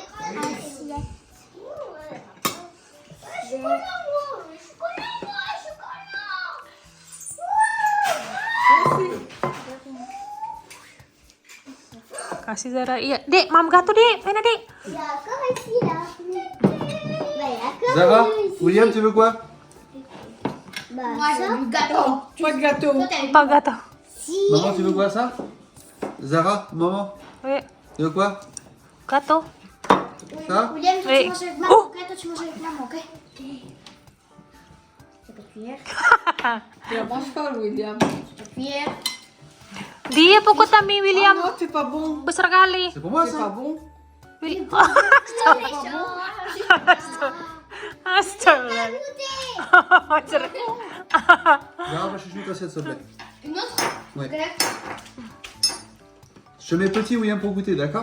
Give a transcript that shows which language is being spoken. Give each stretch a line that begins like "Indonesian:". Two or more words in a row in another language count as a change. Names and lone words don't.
Indonesian: Kasih Zara, iya, dek, mam gato dek, mana dek?
French: Il y a encore ici, là. Bah, il y a encore Zara? ici. William, tu veux quoi? Bah, moi, j'ai du gâteau. Pas de gâteau.
Indonesian: Apa gato?
French: Si. Maman, tu veux quoi ça? Zara? Maman? Oui, Tu veux quoi? gato. Ça? William, toi, Oui. tu manges avec maman, Oh. ok? Toi, tu manges avec maman, ok? C'est pas cuillère. Tu la manges pas, William. C'est pas cuillère.
Indonesian: Dia pukul Tami Ah
French: William, non, c'est pas bon.
Indonesian: besar kali.
French: C'est pour moi C'est pas ça? bon. William. Ah, Astagfirullah. Zara, va chercher une assiette s'il te plaît. Une autre? Ouais. Ok. Je te mets petit William pour goûter, d'accord?